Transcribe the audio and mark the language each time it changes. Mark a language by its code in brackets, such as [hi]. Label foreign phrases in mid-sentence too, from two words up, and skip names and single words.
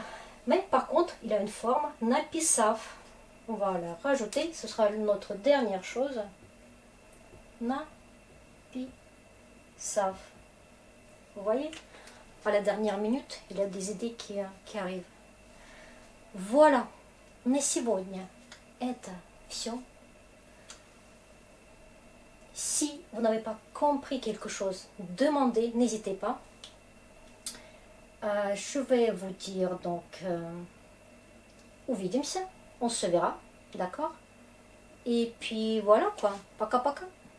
[fr] Mais par contre, il a une forme написав. On va la rajouter. Ce sera notre dernière chose. [ru] Написав. [fr] Vous voyez? À la dernière minute, il y a des idées qui arrivent. Voilà. [ru] На сегодня это все. [fr] Si vous n'avez pas compris quelque chose, demandez, n'hésitez pas. Je vais vous dire donc, увидимся, on se verra, d'accord? Et puis voilà quoi, [ru] пока-пока.